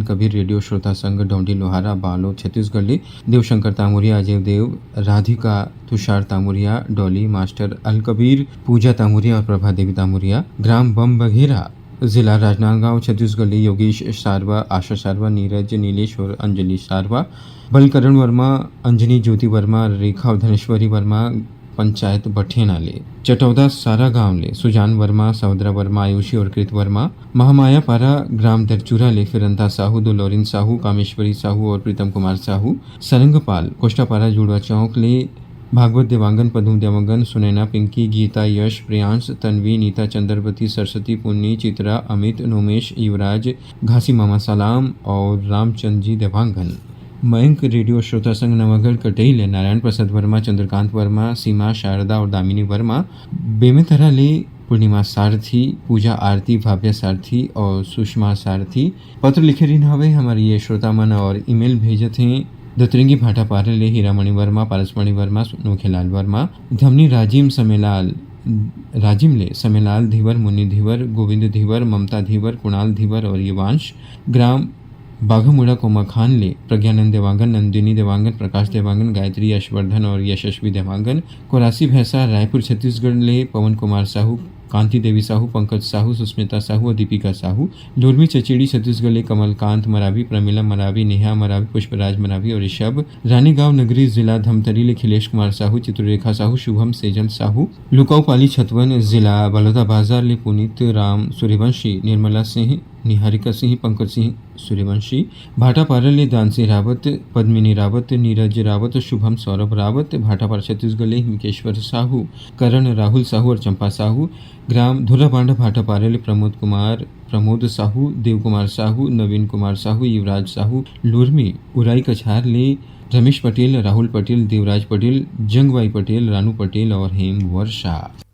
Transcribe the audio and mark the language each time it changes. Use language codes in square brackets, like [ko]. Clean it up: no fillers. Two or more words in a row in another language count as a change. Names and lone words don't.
[hne] कबीर रेडियो श्रोता संघ डोंडी लोहारा बालो छत्तीसगढ़ ले देवशंकर तामुरिया अजय देव राधिका तुषार तामुरिया डॉली मास्टर अल कबीर पूजा तामुरिया और प्रभा देवी तामुरिया ग्राम बम बघेरा जिला राजनांदगांव छत्तीसगढ़ ले योगेश सारवा आशा सारवा नीरज नीलेश और अंजलि सारवा बलकरण वर्मा अंजनी ज्योति वर्मा रेखा और धनेश्वरी वर्मा पंचायत बठेना ले चटौदा सारा गांव ले सुजान वर्मा सौदरा वर्मा आयुषी और कृत वर्मा महामाया पारा ग्राम दरचूरा ले फिरंता साहू दो लोरिन साहू कामेश्वरी साहू और प्रीतम कुमार साहू सरंगपाल कोष्टापारा जुड़वा चौक ले भागवत देवांगन पदम देवांगन सुनैना पिंकी गीता यश प्रियांश तन्वी नीता चंद्रवती सरस्वती पुन्नी चित्रा अमित नोमेश युवराज घासी मामा सलाम और रामचंद जी देवांगन। मयंक रेडियो श्रोता संघ नवागढ़ कटई नारायण प्रसाद वर्मा चंद्रकांत वर्मा सीमा शारदा और दामिनी वर्मा बेमेतरा ले पूर्णिमा सारथी पूजा आरती भाव्या सारथी और सुषमा सारथी पत्र लिखे रही हवे हमारे ये श्रोता मन और ईमेल भेजत हैं दतरंगी भाटा पारे ले हीरामणि वर्मा पारसमणि वर्मा नोखेलाल वर्मा धमनी राजिम ले समेलाल धीवर मुन्नी धीवर गोविंद धीवर ममता धीवर कुणाल धीवर और युवांश ग्राम बाघामुड़ा कोमाखान ले प्रज्ञानंद देवांगन नंदिनी देवांगन प्रकाश देवांगन गायत्री यशवर्धन और यशस्वी देवांगन कोरासी भैंसा रायपुर छत्तीसगढ़ ले पवन कुमार साहू कांति देवी साहू पंकज साहू सुस्मिता साहू और दीपिका साहू लुरमी चचेड़ी छत्तीसगढ़ ले कमलकांत मरावी प्रमिला मरावी नेहा मरावी पुष्पराज मरावी और ऋषभ रानीगांव नगरी जिला धमतरी ले खिलेश कुमार साहू चित्ररेखा साहू शुभम सेजल साहू लुकाऊ पाली छतवन जिला बलौदा बाजार ले पुनीत राम सूर्यवंशी निर्मला सिंह निहारिका सिंह पंकज सिंह सूर्यवंशी भाटापारा ले दानसी रावत पद्मिनी रावत नीरज रावत शुभम सौरभ रावत भाटापारा छत्तीसगढ़ ले हिमकेश्वर साहू करण राहुल साहू और चंपा साहू ग्राम धुराबांडा भाटापारा ले प्रमोद साहू देव कुमार साहू नवीन कुमार साहू युवराज साहू लुरमी उराई कछार ले रमेश पटेल राहुल पटेल देवराज पटेल जंगबाई पटेल रानू पटेल और हेम वर्षा।